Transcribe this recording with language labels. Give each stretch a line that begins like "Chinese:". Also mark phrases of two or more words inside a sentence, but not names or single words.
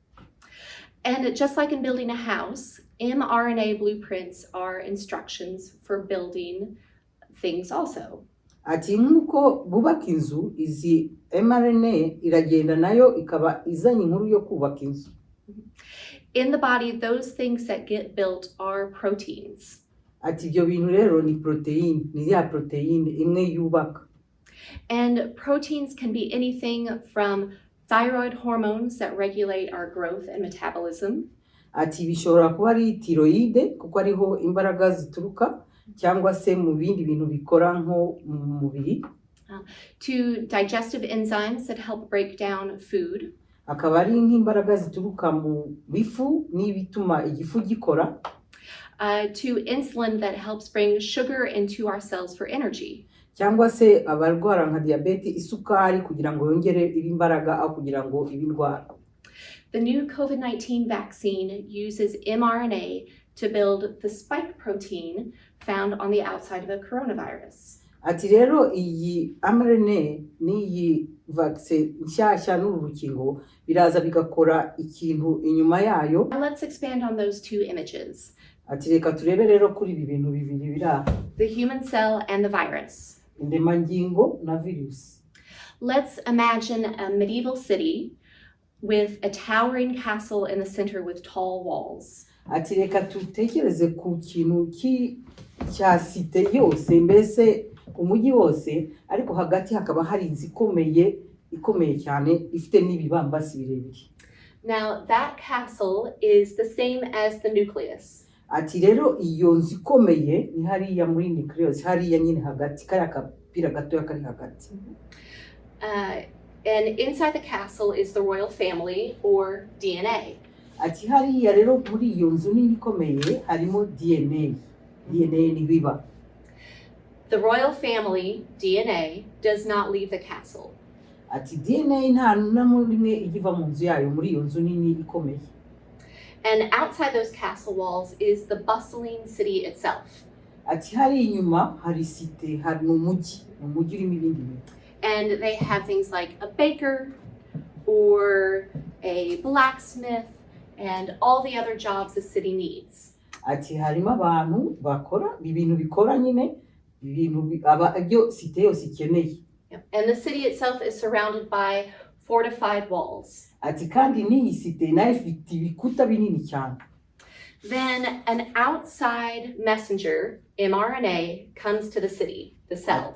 English: And just like in building a house, mRNA blueprints are instructions for building things also.
Kinyarwanda: Ati nkuko bubaka inzu, izi mRNA iragenda nayo ikaba izanye inkuru yo kubaka inzu.
English: In the body, those things that get built are proteins.
Kinyarwanda: Ati ibyo bintu rero ni protein, ni ya protein imwe yubaka.
English: And proteins can be anything from thyroid hormones that regulate our growth and metabolism.
Kinyarwanda: Ati bishobora kuba ari thyroide kuko ariho imbaraga zituruka cyangwa se mu bindi bintu bikora nko mu mubiri.
English: To digestive enzymes that help break down food.
Kinyarwanda: Akaba ari nk'imbaraga zituruka mu bifu n'ibituma igifu gikora.
English: To insulin that helps bring sugar into our cells for energy.
Kinyarwanda: Cyangwa se abarwara nka diabete isukari kugira ngo yongere imbaraga aho kugira ngo ibindwara.
English: The new COVID-19 vaccine uses mRNA to build the spike protein found on the outside of the coronavirus.
Kinyarwanda: Ati rero iyi mRNA n'iyi vaccine nshyashya n'uru rukingo biraza bigakora ikintu inyuma yayo.
English: Now let's expand on those two images.
Kinyarwanda: Ati reka turebe rero kuri ibi bintu bibiri bira.
English: The human cell and the virus.
Kinyarwanda: Indemangingo na virus.
English: Let's imagine a medieval city with a towering castle in the center with tall walls.
Kinyarwanda: Ati reka tutekereze ku kintu cya site yose, mbese umujyi wose, ariko hagati hakaba hari inzu ikomeye cyane ifite n'ibibambasi birebire.
English: Now that castle is the same as the nucleus.
Kinyarwanda: Ati rero iyo nzu ikomeye ni hariya muri nucleus, hariya nyine hagati kariya kapira gatoya kari hagati.
English: And inside the castle is the royal family or DNA.
Kinyarwanda: Ati hariya rero muri iyo nzu nini ikomeye harimo DNA. DNA ni biba.
English: The royal family, DNA, does not leave the castle.
Kinyarwanda: ati DNA nta na rimwe igiva mu nzu yayo muri iyo nzu nini ikomeye.
English: And outside those castle walls is the bustling city itself.
Kinyarwanda: Ati hari inyuma hari site, hari umujyi urimo ibindi bintu.
English: And they have things like a baker or a blacksmith and all the other jobs the city needs.
Kinyarwanda: Ati harimo abantu bakora ibintu bikora nyine ibyo site yose ikeneye.
English: And the city itself is surrounded by fortified walls.
Kinyarwanda: Ati kandi n'iyi site nayo ifite ibikuta binini cyane.
English: Then an outside messenger, mRNA, comes to the city, the cell.